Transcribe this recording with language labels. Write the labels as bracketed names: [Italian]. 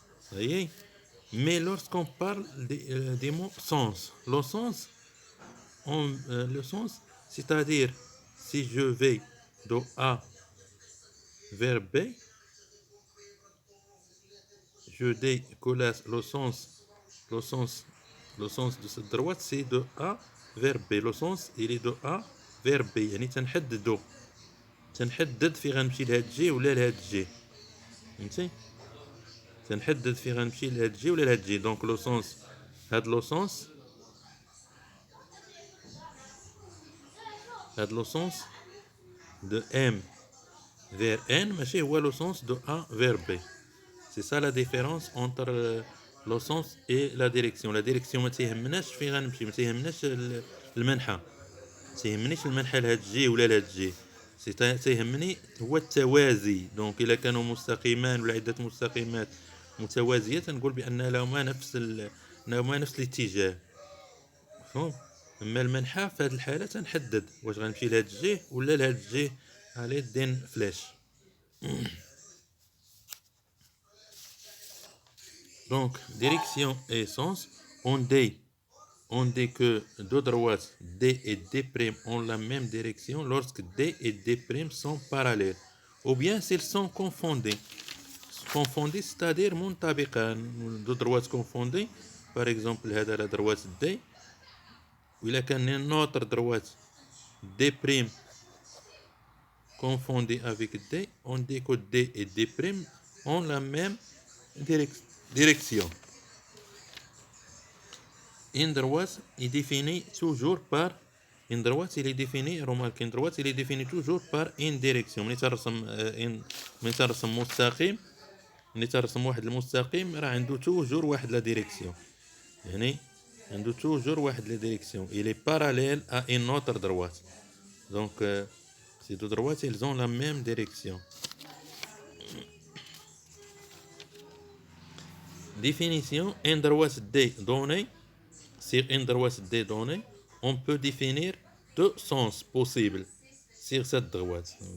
[French] Vous voyez? Mais lorsqu'on parle des mots sens, le sens, c'est-à-dire si je vais de A vers B, je dis que le sens de cette droite, c'est de A vers B. Le sens, il est de A vers B. [Arabic] يعني تنحدد في غنمشي لهاد الجي ولا لهاد الجي. فهمتي؟ تنحدد في غنمشي لهاد الجي ولا لهاد الجي. [French] دونك لو سونس، هاد لو سونس de M vers N [Arabic] ماشي هو [French] لو سونس de A vers B. C'est ça la différence entre le sens et la direction. [Arabic] La direction ما تيهمناش فين غنمشي، ما تيهمناش المنحى، ما تيهمنيش المنحى لهاد الجي ولا لهاد الجي، تيهمني هو التوازي. دونك الا كانوا مستقيمان ولا عده مستقيمات متوازيه تنقول بان لهما نفس الاتجاه. مفهوم؟ اما المنحى في هذه الحاله تنحدد واش غنمشي لهاد الجهه ولا لهاد الجهه على دين فلاش. [French] Donc, direction et sens, on dit que deux droites D et D' ont la même direction lorsque D et D' sont parallèles. Ou bien s'ils sont confondés. Confondés, c'est-à-dire منطبقان. Deux droites confondées. Par exemple, هذا la droite D. [Arabic] وإلا كان [French] une autre droite D' confondée avec D, on dit que D et D' ont la même direction. Une droite est définie toujours par une droite, il est défini، remarque une droite il est défini toujours par une direction. [Arabic] ملي ترسم مستقيم، ملي ترسم واحد المستقيم راه عنده توجور واحد لا ديريكسيون، يعني عنده توجور واحد لا ديريكسيون. [French] il est parallèle à une autre droite. Donc ces deux droites elles ont la même direction. Définition: une droite D donnée, sur une droite D donnée, on peut définir deux sens possibles sur cette droite.